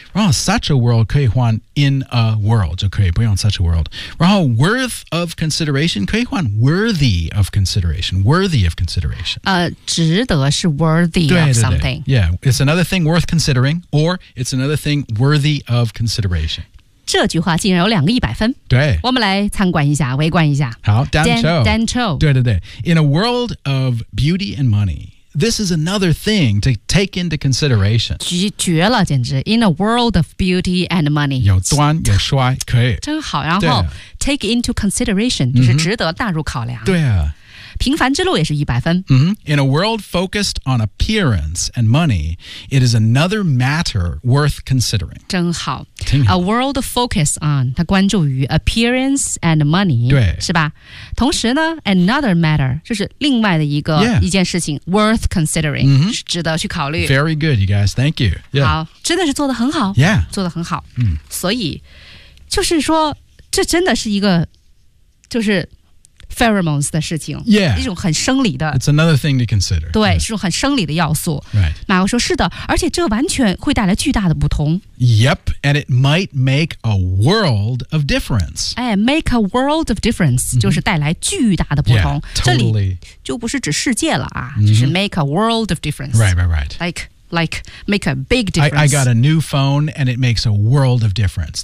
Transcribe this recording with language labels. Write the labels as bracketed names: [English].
[English] 然后 such a world [Chinese] 可以换 [English] in a world [Chinese] 就可以不用 [English] such a world. 然后 worth of consideration [Chinese] 可以换 [English] worthy of consideration. Worthy of consideration. [Chinese] 值得是 worthy 对对对 [English] of something. Yeah, it's another thing worth considering or it's another thing worthy of consideration. [Chinese] 这句话竟然有两个一百分。对，我们来参观一下，围观一下。好 ，Dan Cho，对对对。 [English] In a world of beauty and money, this is another thing to take into consideration. [Chinese] 绝了，简直 [English] ！In a world of beauty and money， [Chinese] 有端有帅，可以。真好。然后 [English] take into consideration [Chinese] 就是值得纳入考量。对啊。平凡之路也是100分。 [English] Mm-hmm. In a world focused on appearance and money, it is another matter worth considering. [Chinese] 真好。 [English] A world focused on, [Chinese] 它关注于 [English] appearance and money, [Chinese] 对是吧？同时呢 [English] another matter, [Chinese] 就是另外的一个、 [English] yeah. [Chinese] 一件事情 [English] worth considering,、 mm-hmm. [Chinese] 是值得去考虑。 [English] Very good, you guys, thank you.、 [Chinese] Yeah. 好，真的是做得很好。 [English] Yeah. [Chinese] 做得很好。嗯、所以就是说这真的是一个就是pheromones 的事情、 [English] yeah. [Chinese] 一种很生理的 [English] It's another thing to consider [Chinese] 对、right. 是一种很生理的要素、 [English] right. [Chinese] 马克说是的而且这完全会带来巨大的不同 [English] Yep and it might make a world of difference、哎、Make a world of difference、 mm-hmm. [Chinese] 就是带来巨大的不同 [English] yeah, totally. [Chinese] 这里就不是指世界了啊、mm-hmm. 就是 [English] make a world of difference Right, right, right Like, make a big difference. I got a new phone, and it makes a world of difference.